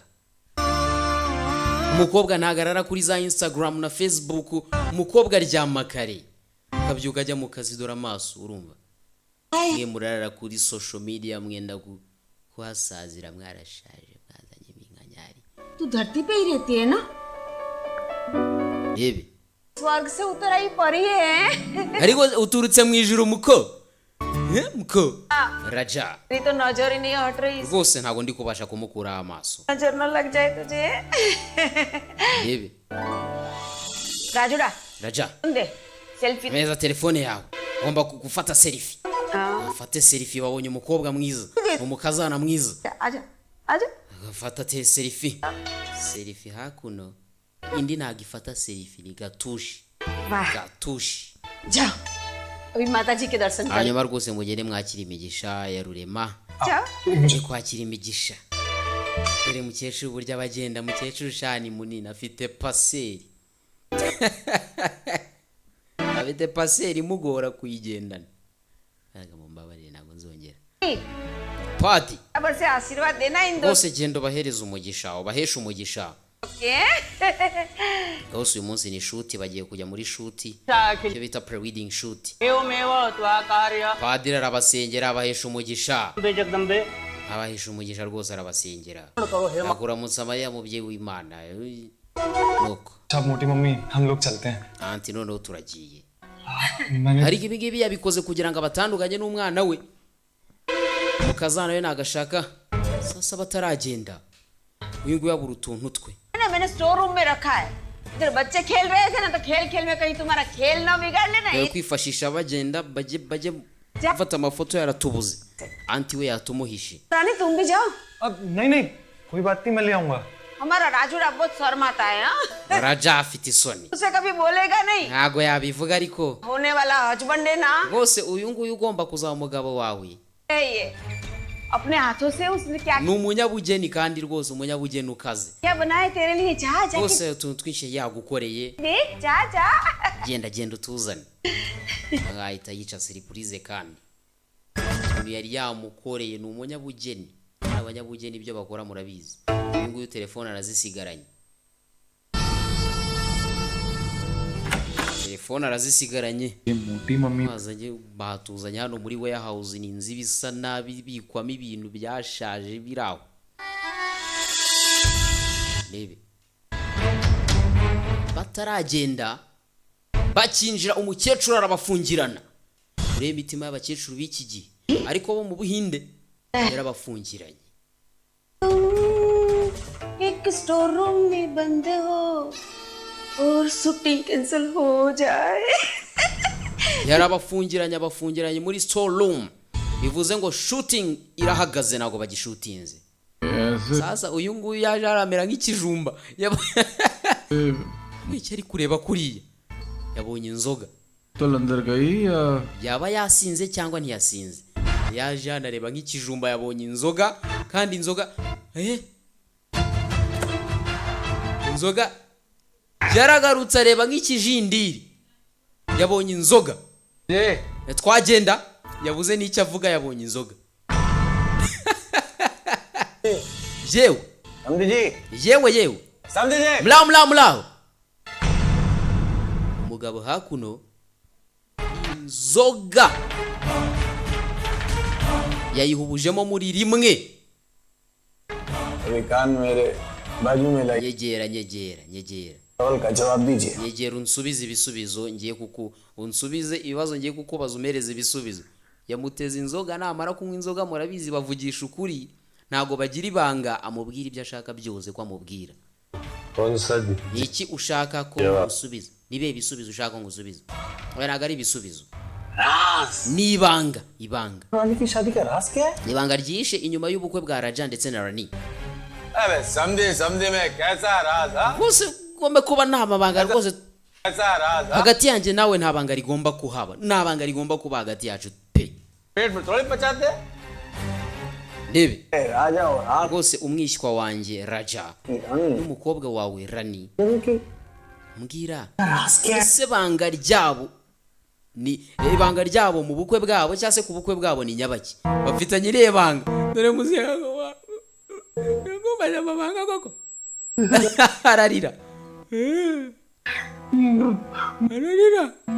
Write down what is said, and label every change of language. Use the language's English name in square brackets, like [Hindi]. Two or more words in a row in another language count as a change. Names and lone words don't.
[Kinyarwanda] Umukobwa ntagarara kuri za Instagram na Facebook, umukobwa aryama kare akabyuka ajya mu kazi, dore amaso urumva. Mwe murarara kuri [English] social media [Kinyarwanda] mwenda kuhasazira, mwarashaje, mwazanye iminkanyari. [Hindi] तू धरती पे ही रहती है ना? [Kinyarwanda] Yebe [Hindi] स्वर्ग से उतर आई परी है। [Kinyarwanda] ariko uturutse mu ijuru muko. Muko Raja, [Hindi] तेरी तो नजर ही नहीं हट रही, [Kinyarwanda] rwose ntago ndi kubasha kumukura amaso. [Hindi] नजर न लग जाए तुझे। [Kinyarwanda] Yebe [Hindi] राजुड़ा Raja, दे सेल्फी। [Kinyarwanda] meza telefone yawe, ngomba gufata selfie. Afate selfie, wabonye umukobwa mwiza, umukazana mwiza. [Hindi] आजा आजा। [Kinyarwanda] Fata selfie. Selfie hakuno. Indi nagifata selfie ni gatushi. Gatushi. [Hindi] जा अभी माता जी के दर्शन कर। [Kinyarwanda] Hanyuma rwose mugende mwakira imigisha ya Rurema. [Hindi] जा [Kinyarwanda] Nje kwakira imigisha. Dore mukecuru burya abagenda, mukecuru shani munini afite paseri. Afite paseri mugora kuyigendana. Aga mumbabarire ntago nzongera. Padi. [Hindi] अब से आशीर्वाद देना इन दो। [Kinyarwanda] Bose genda bahereza umugisha, ubahesha umugisha. Gose uyu munsi ni shoot, bagiye kujya muri shoot. Cyo bita [English] pre-wedding shoot. [Kinyarwanda] Padiri arabasengera, abahesha umugisha. [Hindi] जगदम्बे [Kinyarwanda] Abahesha umugisha rwose arabasengera. Akuramutsa Mariya mubyeyi w'Imana. Nuko. [Hindi] अच्छा मोटी मम्मी हम लोग चलते हैं। [Kinyarwanda] Anti noneho turagiye. [Hindi] मैंने [Kinyarwanda] Hari ibi ngibi yabikoze kugira ngo abatandukanye n'umwana we. Mukazana we nagashaka sasa bataragenda. Uyu nguyu yabura utuntu twe. [Hindi] मैंने [English] store room [Hindi] में रखा है, इधर बच्चे खेल रहे थे ना, तो खेल खेल में कहीं तुम्हारा खेल ना बिगाड़ लेना। [Kinyarwanda] Yo kwifashisha bagenda baje gufata amafoto yaratubuze. Anti we yatumuhishe. [Hindi] रानी तुम भी जाओ। अब नहीं कोई बात नहीं, मैं ले आऊंगा। हमारा राजूड़ा बहुत शर्माता है। हाँ [Kinyarwanda] Raja afite isoni. [Hindi] उसे कभी बोलेगा नहीं, [Kinyarwanda] Ntago yabivuga ariko. [Hindi] होने वाला हस्बैंड है ना [Kinyarwanda] Rwose uyu nguyu ugomba kuzaba umugabo wawe. [Hindi] ये अपने हाथों से उसने क्या [Kinyarwanda] Ni umunyabugeni kandi rwose umunyabugeni ukaze. [Hindi] क्या बनाए तेरे लिए। जा जा [Kinyarwanda] Rwose utuntu twinshi yagukoreye. [Hindi] देख जा जा। [Kinyarwanda] Genda utuzane. Agahita yica surprise kandi. Uyu yari yamukoreye, ni umunyabugeni. Abanyabugeni ibyo bakora murabizi. Uyu nguyu telefone arazisigaranye. Telefone arazisigaranye. [Hindi] मोटी मम्मी [Kinyarwanda] Bazanye batuzanye hano muri warehouse, ni inzu bisa nabi bikwamo ibintu byashaje biraho. Lebe. Bataragenda bakinjira, umukecuru arabafungirana. Urebe imitima y'abakecuru b'iki gihe, ariko bo mu Buhinde yarabafungiranye. [Hindi] एक [English] store room [Hindi] में बंद हो और [English] shooting cancel [Hindi] हो जाए। [Kinyarwanda] Yarabafungiranye, abafungiranye muri [English] store room. [Kinyarwanda] Bivuze ngo shooting irahagaze, nago bagishutinze. Sasa uyu nguyu yaje aramera nk'ikijumba. Iki ari kureba kuriya. Yabonye inzoga. [Hindi] तो अंदर गई या [Kinyarwanda] Yaba yasinze cyangwa ntiyasinze. Yaje anareba nk'ikijumba, yabonye inzoga kandi inzoga inzoga yaragarutse areba nk'ikijindiri. Yabonye inzoga. Twagenda yabuze n'icyo avuga, yabonye inzoga. Yewe yewe mlaho umugabo hakuno inzoga yayihubujemo muri rimwe. [Hindi] कान मेरे बाजू में लगे [Kinyarwanda] nyegera [Hindi] सवाल का जवाब दीजिए [Kinyarwanda] nyegera unsubize ibisubizo, ngiye kuku unsubize ibibazo ngiye kukubaza, umereze ibisubizo. Yamuteza inzoga, namara kunywa inzoga murabizi bavugisha ukuri, ntago bagira ibanga, amubwira ibyo ashaka byose ko amubwira. Ni iki ushaka ko usubiza? Nibe ibisubizo ushaka ngo usubize? Oya ntago ari ibisubizo, ni ibanga. [Hindi] रानी की शादी का राज क्या है? [Kinyarwanda] Ibanga ryishe inyuma y'ubukwe bwa Raja ndetse na Rani. [Hindi] अबे समझे में कैसा राज हा? [Kinyarwanda] Rwose gombe kuba nta mabanga rwose. [Hindi] कैसा राज हा? [Kinyarwanda] Hagati yanjye nawe nta banga rigomba kuhaba, nta banga rigomba kuba hagati yacu pe. [Hindi] पेट में थोड़ी पचाते? [Kinyarwanda] Ndebe [Hindi] राजा और आप [Kinyarwanda] rwose umwishywa wanjye Raja n'umukobwa wawe Rani, mbwira ese banga ryabo ni ibanga ryabo mu bukwe bwabo cyangwa se ku bukwe bwabo ni nyabaki bafitanye iriya banga dore muzehe ngo bajya amabanga koko ararira ararira